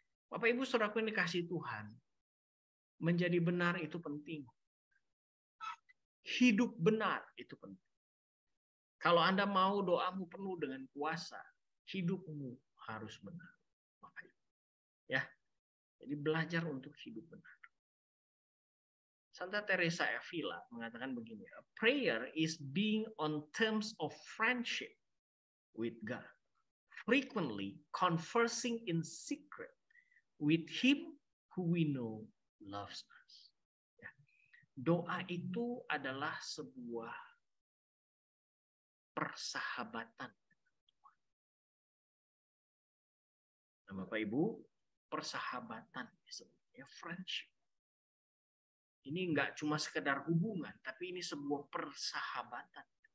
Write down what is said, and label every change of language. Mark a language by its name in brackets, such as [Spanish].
[Indonesian] Bapak Ibu Saudaraku yang dikasihi Tuhan, menjadi benar itu penting. Hidup benar itu penting. Kalau Anda mau doamu penuh dengan kuasa, hidupmu harus benar. Bapak Ibu. Ya. Jadi belajar untuk hidup benar. [English] Santa Teresa Avila [Indonesian] mengatakan begini, [English] a prayer is being on terms of friendship with God, frequently conversing in secret with Him who we know loves us. Ya. [Indonesian] Doa itu adalah sebuah persahabatan. Nah, Bapak Ibu, persahabatan sebenarnya friendship. Ini enggak cuma sekedar hubungan, tapi ini sebuah persahabatan.